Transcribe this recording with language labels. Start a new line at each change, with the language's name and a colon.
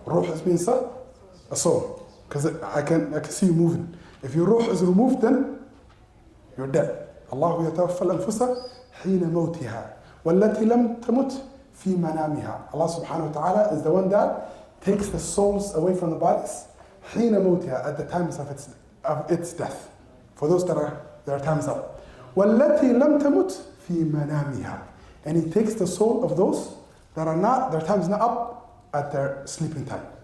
English: روح means a soul. Because I can see you moving. If your روح is removed, then you're dead.
Arabic: الله يتوفى الأنفس حين موتها والتي لم تمت في منامها.
English: Allah subhanahu wa ta'ala is the one that takes the souls away from the bodies
Arabic: حين موتها,
English: at the times of its death. For those that are their time's up.
Arabic: والتي لم تمت في منامها.
English: And he takes the soul of those that are not, their time's not up at their sleeping time.